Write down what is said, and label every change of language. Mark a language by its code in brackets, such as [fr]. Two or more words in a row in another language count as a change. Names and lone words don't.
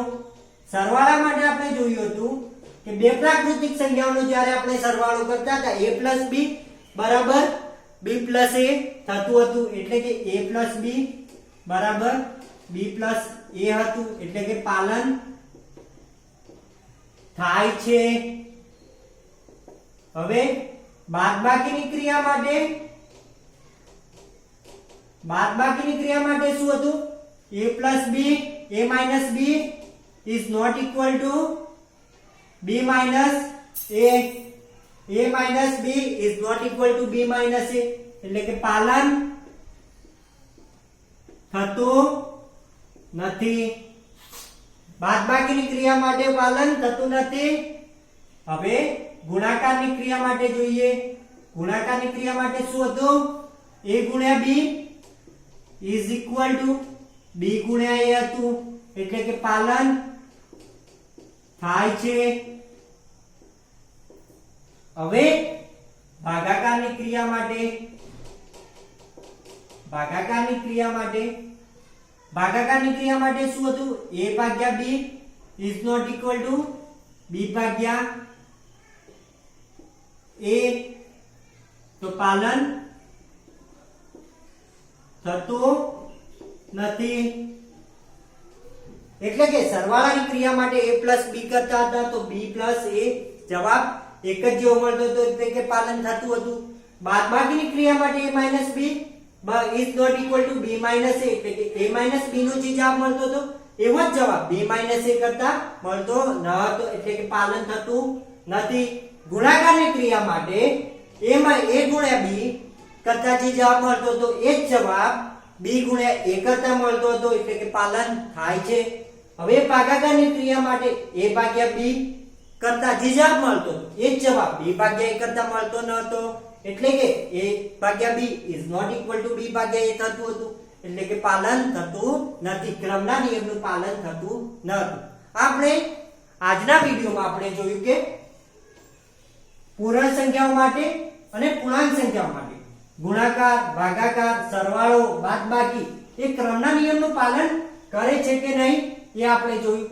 [gu] સરવાળા માટે આપણે જોયું હતું કે બે પ્રાકૃતિક સંખ્યાઓનો જ્યારે આપણે સરવાળો કરતા હતા a + b બરાબર b + a થતું હતું, એટલે કે a + b બરાબર b + a હતું, એટલે કે પાલન થાય છે. હવે બાદબાકીની ક્રિયા માટે શું હતું? [en] a + b a - b is not equal to b - a. a - b is not equal to b - a, [gu] એટલે કે પાલન થતું નથી. બાદબાકીની ક્રિયા માટે પાલન થતું નથી. હવે ગુણાકારની ક્રિયા માટે જોઈએ. ગુણાકારની ક્રિયા માટે શું હતું? [en] a * b is equal to b * a હતું, [gu] એટલે કે પાલન થાય છે. હવે ભાગાકારની ક્રિયા માટે શું હતું? [en] a / b is not equal to b / a, [gu] તો પાલન થતું નથી. એટલે કે સરવાળાની ક્રિયા માટે a + b કરતા હતા તો b + a જવાબ એક જ જેવો મળતો હતો, એટલે કે પાલન થતું હતું. બાદબાકીની ક્રિયા માટે [en] a - b is not equal to b - a, [gu] એટલે કે a - b નો જે જવાબ મળતો હતો એવો જ જવાબ b - a કરતા મળતો ન હતો, એટલે કે પાલન થતું નથી. ગુણાકારની ક્રિયા માટે a * b કરતા જે જવાબ મળતો હતો એ જ જવાબ b * a કરતા મળતો હતો, એટલે કે પાલન થાય છે. હવે ભાગાકારની ક્રિયા માટે [en] a / b કરતા જે જવાબ મળતો એ જ જવાબ b / a [gu] કરતા મળતો ન હતો, એટલે કે a / b is not equal to b / a થતું હતું, એટલે કે પાલન થતું નથી. ક્રમના નિયમનું પાલન થતું નથી. આપણે આજના વિડિયોમાં આપણે જોયું કે પૂર્ણ સંખ્યાઓ માટે અને પૂર્ણાંક સંખ્યાઓ માટે ગુણાકાર, ભાગાકાર, સરવાળો, બાદબાકી એ ક્રમના નિયમનું પાલન કરે છે કે નહીં એ આપણે જોયું.